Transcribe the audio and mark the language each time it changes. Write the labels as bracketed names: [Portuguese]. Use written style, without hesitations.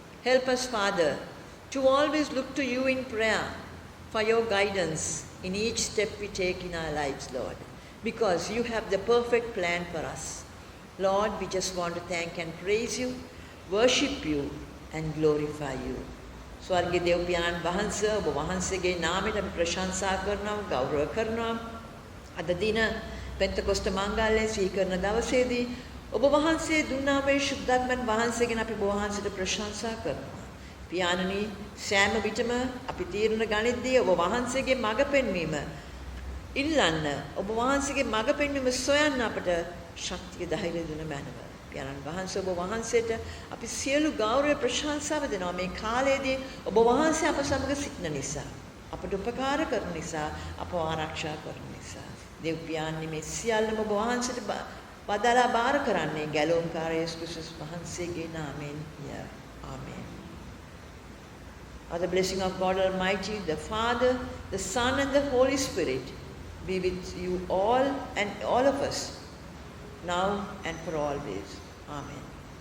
[English] Help us, Father, to always look to you in prayer for your guidance in each step we take in our lives, Lord, because you have the perfect plan for us. Lord, we just want to thank and praise you, worship you, and glorify you. [Sinhala] ස්වර්ගයේ දේව පියාණන් වහන්සේ ඔබ වහන්සේගේ නාමයට අපි ප්‍රශංසා කරනවා, ගෞරව කරනවා. අද දින පෙන්තකොස්ත මංගල්‍යය සිහි කරන දවසේදී ඔබ වහන්සේ දුන්නා මේ ශුද්ධාත්මයන් වහන්සේගෙන් අපි ඔබ වහන්සේට ප්‍රශංසා කරනවා. පියාණනි, සෑම විටම අපි තීරණ ගනිද්දී ඔබ වහන්සේගේ මඟ පෙන්වීම ඉල්ලන්න, ඔබ වහන්සේගේ මඟ පෙන්වීම සොයන්න අපට ශක්තිය ධෛර්යය දෙන මැනව. පියාණන් වහන්සේ ඔබ වහන්සේට අපි සියලු ගෞරව ප්‍රශංසාව දෙනවා මේ කාලයේදී ඔබ වහන්සේ අප සමග සිටින නිසා, අපට උපකාර කරන නිසා, අපව ආරක්ෂා කරන නිසා. දේව පියාණනි, මේ සියල්ලම ඔබ වහන්සේට වදලා බාර කරන්නේ ගැලවුම්කාර යේසුස් ක්‍රිස්තුස් වහන්සේගේ නාමයෙන්. [English] Amen. The blessing of God Almighty, the Father, the Son, and the Holy Spirit be with you all and all of us, now and for always. Amen.